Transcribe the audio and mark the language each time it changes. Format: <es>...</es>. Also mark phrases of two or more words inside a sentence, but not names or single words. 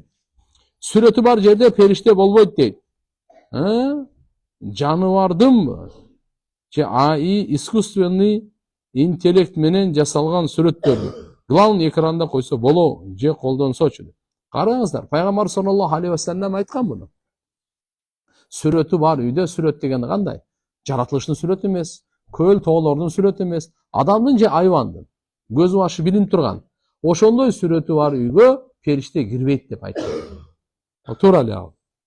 <ky>Сүрөтү бар жерде периште болбойт дейт. Жаныбардын же АИ</ky> <ru>искусственный интеллект</ru> <ky>менен жасалган сүрөттөрдү главный экранда койсо боло же колдонсочу. Караңыздар, Пайгамбар</ky> <ar>صلى الله عليه وسلم</ar> <ky>айткан муну. Сүрөтү бар үйдө, сүрөт дегенди кандай? Жаратылыштын сүрөтү эмес, көл тоолордун сүрөтү эмес, адамдын же айвандын көз башы билинип турган. Ошондой сүрөтү бар үйгө периште кирбейт деп айткан. Туура эле ал.</ky>